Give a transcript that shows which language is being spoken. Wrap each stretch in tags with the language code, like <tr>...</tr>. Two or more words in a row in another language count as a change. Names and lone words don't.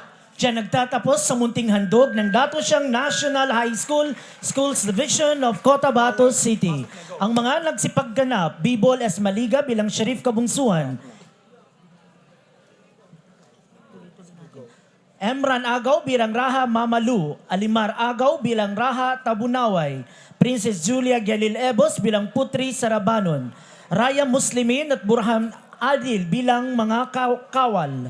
<tl>Diyan nagtatapos sa munting handog ng dato siyang National High School Schools Division of Cotabato City. Ang mga nagsipagganap, Bibol S. Maliga bilang Shariff Kabunsuan, Emran Agaw bilang Raha Mamalu, Alimar Agaw bilang Raha Tabunaway, Princess Julia Galil Ebos bilang Putri Sarabanon, Raya Muslimin at Burhan Adil bilang mga kawal.</tl>